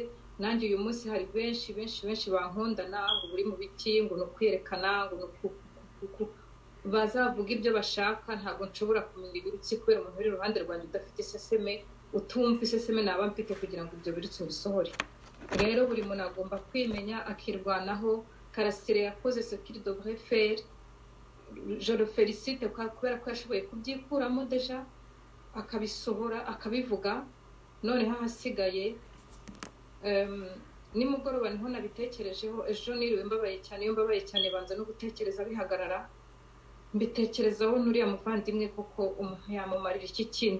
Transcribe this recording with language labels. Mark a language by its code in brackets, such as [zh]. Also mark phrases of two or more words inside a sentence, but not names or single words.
[rw] Nanjye uyu munsi hari benshi bankondana ngo buri mu biti, ngo ni ukwiyerekana, ngo ni bazavuga ibyo bashaka. Ntabwo nshobora kumenya ibirutsi kubera umuntu uri iruhande rwanjye udafite iseseme, utumva iseseme naba mfite kugira ngo ibyo birutsi bisohore. Rero buri muntu agomba kwimenya akirwanaho. Karasira yakoze [fr] ce qu'il devrait faire. Je le félicite [rw] kubera ko yashoboye kubyikuramo deja, akabisohora akabivuga. Noneho ahasigaye nimugoroba niho nabitekerejeho. Ejo niriwe mbabaye cyane. Iyo mbabaye cyane banza no gutekereza bihagarara, mbitekerezaho n'uriya muvandimwe koko umuntu yamumarira iki kindi.